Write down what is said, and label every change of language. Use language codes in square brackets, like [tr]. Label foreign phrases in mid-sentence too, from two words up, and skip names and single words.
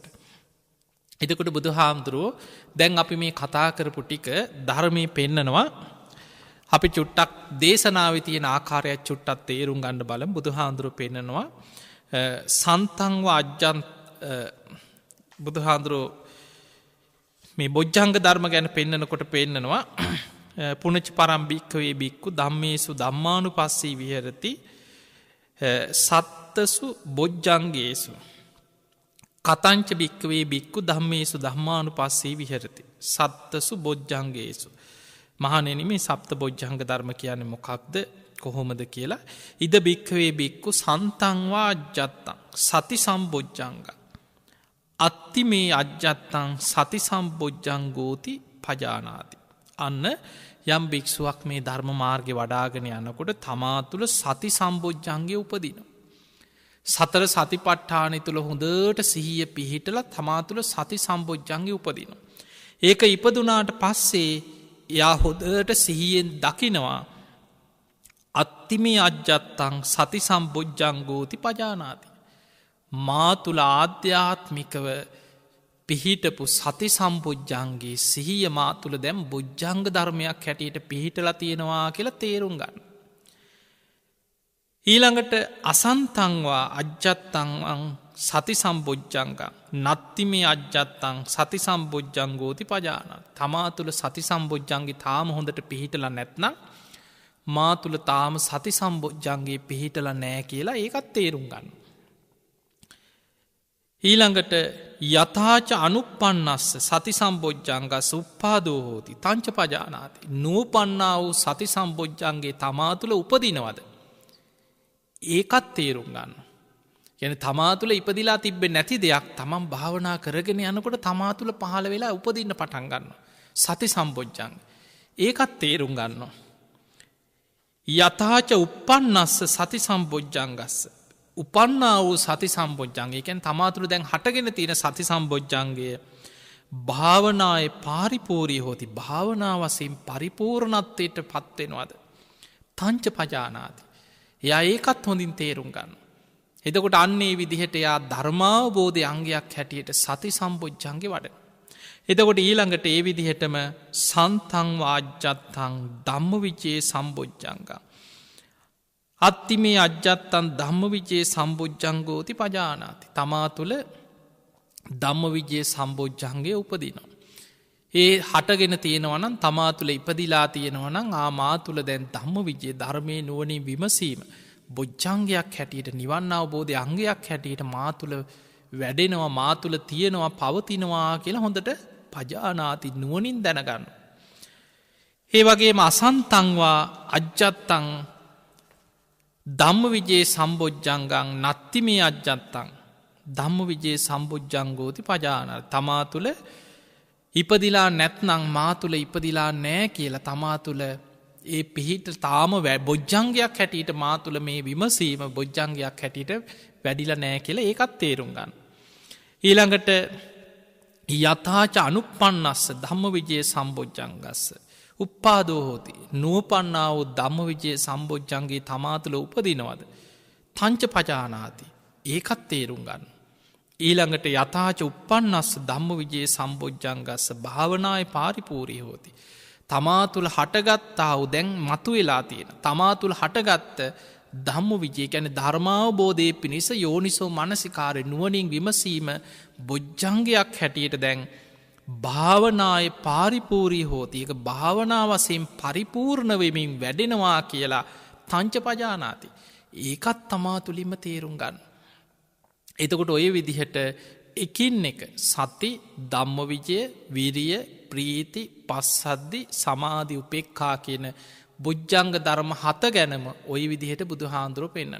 [si] එතකොට බුදු හාමුදුරුවෝ දැන් අපි මේ කතා කරපු ටික ධර්මය පෙන්නනවා. අපි චුට්ටක් දේශනාවේ තියෙන ආකාරයක් චුට්ටත් තේරුම් ගන්න බලමු. බුදු හාමුදුරුවෝ පෙන්නනවා [pi] සන්තංව අජ්ජන් [si] බුදු හාමුදුරුවෝ මේ බොජ්ජංග ධර්ම ගැන පෙන්නනකොට පෙන්නනවා [pi] පුනච පරම්භික්කවේ බික්කු ධම්මේසු ධම්මානුපස්සී විහෙරති සත්තසු බොජ්ජංගේසු කතංච භික්කවේ බික්කු ධම්මේසු ධම්මානුපස්සී විහෙරති සත්තසු බොජ්ජංගේසු. [si] මහණෙනි මේ සප්ත බොජ්ජංග ධර්ම කියන්නේ මොකක්ද කොහොමද කියලා [pi] ඉද භික්කවේ බික්කු සන්තංවා අජ්ජත්තං සති සම්බොජ්ජංග අත්ති මේ අජ්ජත්තං සති සම්බොජ්ජංගෝති පජානාති. [si] අන්න යම් භික්ෂුවක් මේ ධර්ම මාර්ගය වඩාගෙන යනකොට තමා තුළ සති සම්බොජ්ජංගය උපදින. සතර සතිපට්ඨානය තුළ හොඳට සිහිය පිහිටල තමා තුළ සති සම්බොජ්ජංගය උපදින. ඒක ඉපදුනාට පස්සේ යා හොදට සිහියෙන් දකිනවා [pi] අත්තිමේ අජ්ජත්තං සති සම්බොජ්ජංගෝති පජානාති. [si] මා තුළ ආධ්‍යාත්මිකව පිහිටපු සති සම්බොජ්ජන්ගේ සිහිය මා තුළ දැම් බොජ්ජංග ධර්මයක් හැටියට පිහිටලා තියෙනවා කියලා තේරුම් ගන්න. [pi] ඊළඟට අසන්තංවා අජ්ජත්තං සති සම්බොජ්ජංග නත්තිමේ අජ්ජත්තං සති සම්බොජ්ජංගෝති පජාන. තමා තුළ සති සම්බොජ්ජන්ගේ තාම හොඳට පිහිටලා නැත්නම් මා තුළ තාම සති සම්බොජ්ජන්ගේ පිහිටලා නෑ කියලා ඒකත් තේරුම් ගන්න. ඊළඟට යථාච අනුපන්නස්ස සති සම්බොජ්ජංග සුප්පාදෝ හෝති තංච පජානාති. [si] නූපන්නා වූ සති සම්බොජ්ජන්ගේ තමා තුළ උපදිනවද. ඒකත් තේරුම් ගන්න. යන තමා තුළ ඉපදිලා තිබ්බෙ නැති දෙයක් තමන් භාවනා කරගෙන යනකොට තමා තුළ පහළ වෙලා උපදින්න පටන් ගන්න. සති සම්බොජ්ජංග. ඒකත් තේරුම් ගන්න. [pi] යථාච උපන්නස්ස සති සම්බොජ්ජංගස්ස. [si] උපන්නා වූ සති සම්බොජ්ජන්ගේ එකැන් තමා තුළ දැන් හටගෙන තියෙන සති සම්බොජ්ජන්ගේ [pi] භාවනාය පාරිපූරී හෝති [si] භාවනා වසයෙන් පරිපූර්ණත්වයට පත්වෙනවාද. [pi] තංච පජානාති. [si] එයා ඒකත් හොඳින් තේරුම් ගන්න. එතකොට අන්නේ විදිහට එයා ධර්මාවබෝධය අංගයක් හැටියට සති සම්බොජ්ජන්ගේ වඩ. එතකොට ඊළඟට ඒ විදිහටම [pi] සන්තං වාජ්ජත්තං ධම්ම විචේ සම්බොජ්ජංග. අත්තිමේ අජ්ජත්තන් ධම්ම විජයේ සම්බෝජ්ජංගෝති පජානාති. [si] තමා තුළ ධම්ම විජයේ සම්බෝජ්ජන්ගේ උපදිනවා. ඒ හටගෙන තියෙනවනම් තමා තුළ ඉපදිලා තියෙනවනම් ආමා තුළ දැන් ධම්ම විජයේ ධර්මය නුවනින් විමසීම. බොජ්ජංගයක් හැටියට නිවන්න අවබෝධය අංගයක් හැටියට මා තුළ වැඩෙනවා මා තුළ තියෙනවා පවතිනවා කියලා හොඳට පජානාති නුවනින් දැනගන්න. ඒ වගේම [pi] අසන්තංවා අජ්ජත්තං ධම්ම විජයේ සම්බෝජ්ජංගං නත්ති මේ අජ්ජත්තං ධම්ම විජයේ සම්බෝජ්ජංගෝති පජාන. [si] තමා තුළ ඉපදිලා නැත්නං මා තුළ ඉපදිලා නෑ කියලා තමා තුළ ඒ පිහිට තාම බොජ්ජංගයක් හැටියට මා තුළ මේ විමසීම බොජ්ජංගයක් හැටියට වැඩිල නෑ කියලා ඒකත් තේරුම් ගන්න. [pi] ඊළඟට යථාච අනුපන්නස්ස ධම්ම විජයේ සම්බෝජ්ජංගස්ස. උප්පාදෝ හෝති [si] නූපන්නාව ධම්ම විජයේ සම්බෝජ්ජන්ගේ තමා තුළ උපදිනවද. [pi] තංච පජානාති [si] ඒකත් තේරුම් ගන්න. [pi] ඊළඟට යථාච උපන්නස්ස ධම්ම විජයේ සම්බෝජ්ජංගස්ස භාවනාය පාරිපූරී හෝති. [si] තමා තුළ හටගත්තාව දැන් මතු වෙලා තියෙන. තමා තුළ හටගත්ත ධම්ම විජය ගැන ධර්මාවබෝධය පිණිස යෝනිසෝ මනසිකාරය නුවනින් විමසීම බොජ්ජංගයක් හැටියට දැන් [pi] භාවනාය පාරිපූරී හෝති [si] එක භාවනා වසයෙන් පරිපූර්ණ වෙමින් වැඩෙනවා කියලා [pi] තංච පජානාති. [si] ඒකත් තමා තුළින්ම තේරුම් ගන්න. එතකොට ඔය විදිහට එකින් එක සති ධම්ම විජය විරිය ප්‍රීති පස්සද්දි සමාධි උපෙක්ඛා කියන බොජ්ජංග ධර්ම 7 ගැනම ඔය විදිහට බුදු හාමුදුරුවෝ පෙන්නන.